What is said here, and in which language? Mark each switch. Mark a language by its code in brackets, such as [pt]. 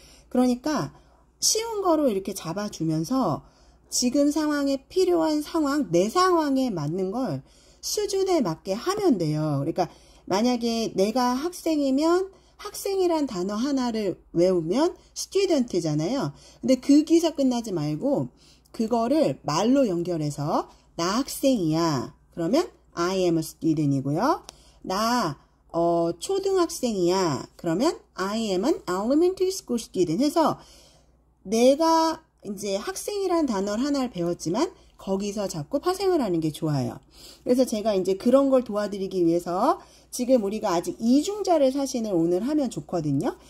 [ko] 그러니까 쉬운 거로 이렇게 잡아주면서 지금 상황에 필요한 상황, 내 상황에 맞는 걸 수준에 맞게 하면 돼요. 그러니까 만약에 내가 학생이면 학생이란 단어 하나를 외우면 student잖아요. 근데 거기서 끝나지 말고 그거를 말로 연결해서 나 학생이야. [en] 그러면 I am a student이고요. [ko] 나 초등학생이야. 그러면 [en] I am an elementary school student [ko] 해서 내가 이제 학생이란 단어를 하나를 배웠지만 거기서 자꾸 파생을 하는 게 좋아요. 그래서 제가 이제 그런 걸 도와드리기 위해서 지금 우리가 아직 이중자를 사신을 오늘 하면 좋거든요.